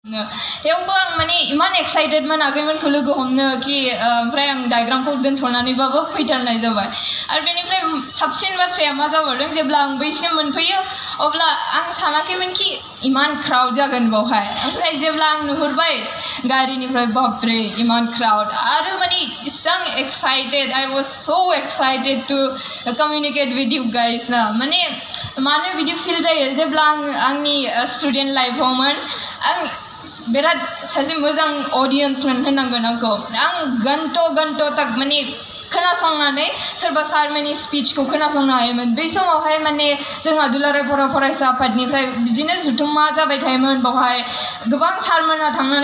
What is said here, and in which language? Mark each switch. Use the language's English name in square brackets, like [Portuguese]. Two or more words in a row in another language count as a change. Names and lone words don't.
[Bodo] यावबो आं माने इमान एक्साइटेड मोन आगैमोनखौ लोगो हमनो कि ओमफ्राय आं डायग्रामखौ दोनथ'नानैबाबो फैथारनाय जाबाय आरो बेनिफ्राय साबसिन बाथ्राया मा जाबावदों जेब्ला आं बैसिम मोनफैयो अब्ला आं सानाखैमोन कि इमान क्राउड जागोन बावहाय ओमफ्राय जेब्ला आं नुहुरबाय गारिनिफ्राय बापरे इमान क्राउड आरो माने इसां एक्साइटेड [English] I was so excited to communicate with you guys [Bodo] ना माने मानो बिदि फिल जायो जेब्ला आं आंनि [English] student life [Bodo] आं बिराद सासे मोजां अडियन्समोन होननांगोन आंखौ आं घन्ट' तक माने खोनासंनानै सोरबा सारमोननि स्पिचखौ खोनासंनो हायोमोन बै समावहाय माने जोंहा दुलाराय बर' फरायसा आफादनिफ्राय बिदिनो जुथुम्मा जाबाय थायोमोन बावहाय गोबां सारमोनहा थांनानै